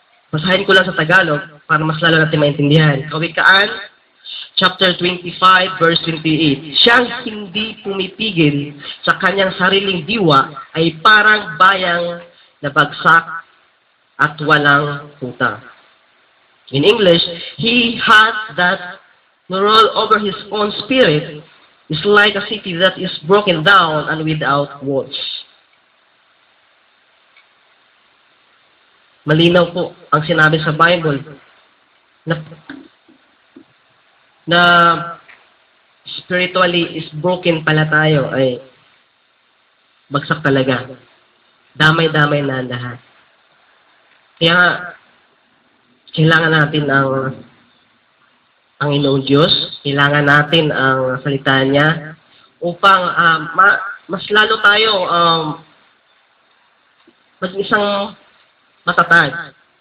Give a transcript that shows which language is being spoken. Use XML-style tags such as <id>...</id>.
<tl>Basahin ko lang sa Tagalog para mas lalo natin maintindihan. Kawikaan, chapter 25, verse 28. Siyang hindi pumipigil sa kanyang sariling diwa ay parang bayang nabagsak at walang puta.</tl> <en>In English, he has that no rule over his own spirit is like a city that is broken down and without walls.</en> <tl>Malinaw po ang sinabi sa Bible na</tl> <en>spiritually is broken</en> <tl>pala tayo, ay bagsak talaga. Damay-damay na ang lahat. Kaya nga, kailangan natin ang Panginoong Diyos, kailangan natin ang salita niya upang mas lalo tayo maging isang matatag.</tl>